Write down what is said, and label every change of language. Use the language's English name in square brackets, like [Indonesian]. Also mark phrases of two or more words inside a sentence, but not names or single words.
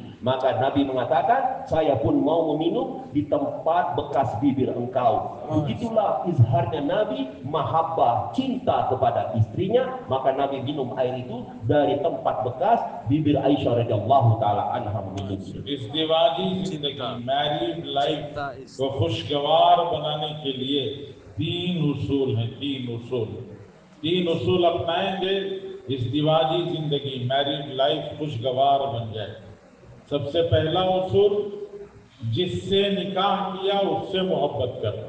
[Malay] Maka Nabi mengatakan, saya pun mau meminum di tempat bekas bibir engkau. Begitulah izharnya Nabi, mahabbah, cinta kepada istrinya. Maka Nabi minum air itu dari tempat bekas bibir Aisyah [Arabic] رضي الله تعالى عنها [Malay] meminum. [Hindi] इज़्दिवाजी जिंदगी, [English] married life [Hindi] को खुशगवार बनाने के लिए तीन उसूल हैं। तीन उसूल अपनाएंगे, इज़्दिवाजी जिंदगी, [English] married life [Hindi] खुशगवार बन जाए। सबसे पहला उसूल, जिससे निकाह किया उससे मोहब्बत करना।